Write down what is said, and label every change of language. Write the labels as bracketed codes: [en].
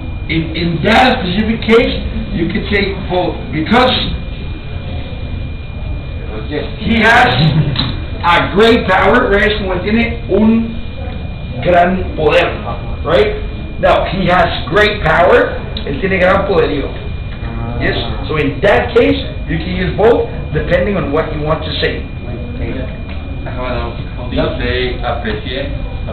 [en] In that specific case, you could say both, because he has a great power, right? [es] Como él tiene un gran poder, right? [en] Now, he has great power, [es] él tiene gran poderío. [en] Yes, so in that case, you can use both, depending on what you want to say. How do you say appreciate?